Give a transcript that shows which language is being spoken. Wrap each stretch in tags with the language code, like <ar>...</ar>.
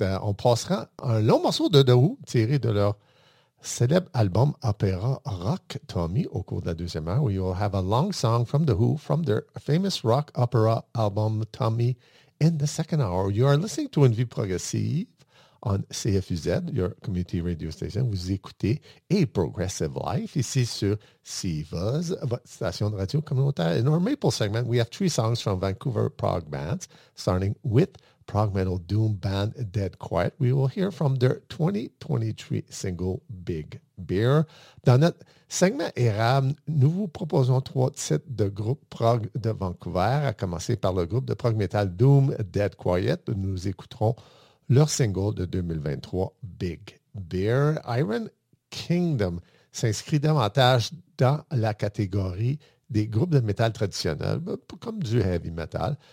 <fr>On passera un long morceau de The Who tiré de leur célèbre album Opéra Rock Tommy au cours de la deuxième heure.</fr> <en>We will have a long song from The Who from their famous rock opera album Tommy in the second hour. You are listening to Une Vie Progressive on CFUZ, your community radio station.</en> <fr>Vous écoutez A Progressive Life ici sur CIVAS, votre station de radio communautaire.</fr> <en>In our Maple segment, we have three songs from Vancouver prog bands, starting with prog metal doom band Dead Quiet. We will hear from their 2023 single Big Beer.</en> <fr>Dans notre segment érable, nous vous proposons trois titres de groupe prog de Vancouver, à commencer par le groupe de prog metal doom Dead Quiet. Nous écouterons leur single de 2023 Big Beer. Iron Kingdom s'inscrit davantage dans la catégorie des groupes de métal traditionnels, comme du heavy metal.</fr>